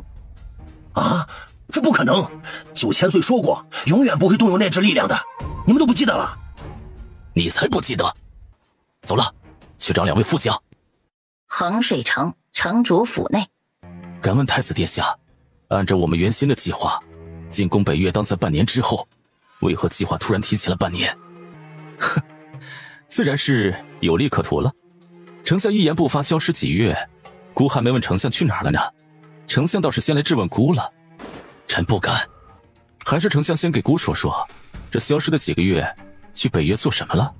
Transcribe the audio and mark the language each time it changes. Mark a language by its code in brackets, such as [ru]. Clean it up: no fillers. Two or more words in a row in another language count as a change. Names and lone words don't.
[zh] 啊，這不可能！9000歲說過，永遠不會動用那支力量的，你們都不記得了？你才不記得！走了，去找2位副將。衡水城城主府內，敢問太子殿下，按照我們原先的計劃，進攻北越當在半年之後，為何計劃突然提前了半年？哼，自然是有利可圖了。丞相一言不發消失幾月，孤還沒問丞相去哪兒了呢，丞相倒是先來質問孤了。臣不敢，還是丞相先給孤說說，這消失的幾個月去北越做什麼了？